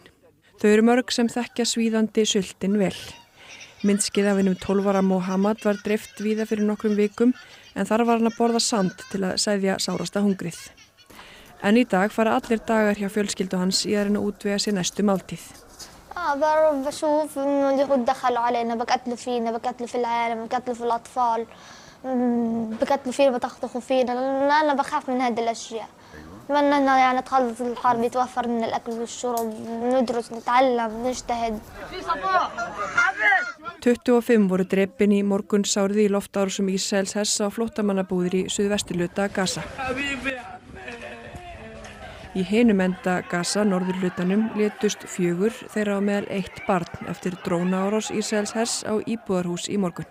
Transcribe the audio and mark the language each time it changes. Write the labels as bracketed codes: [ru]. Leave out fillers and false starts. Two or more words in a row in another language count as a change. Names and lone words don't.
[is] Þau eru mörg sem þekkja svíðandi sultin vel. Myndskið af einum 12 ára Mohammad var dreift víða fyrir nokkrum vikum en þar var hann að borða sand til að sæðja sárasta hungrið. En í dag fara allir dagar hjá fjölskyldu hans í að reyna að útvega sér næstu máltíð. [ar] بشوف إنه اليهود دخلوا علينا بقتلوا فينا بقتلوا في العالم بقتلوا في الأطفال بقتلوا فينا بتخطفوا فينا أنا بخاف من هذه الأشياء. أتمنى إنه يعني تخلص الحرب يتوفر من الأكل والشرب ندرس نتعلم نجتهد. [is] 25 voru drepin í morgunsárið í loftárásum Ísraels hers á flóttamannabúðir í suðvesturhluta Gaza. Í hinum enda Gaza, norðurhlutanum, létust 4 þeirra á meðal 1 barn eftir drónaárás Ísraels hers á íbúðarhús í morgun.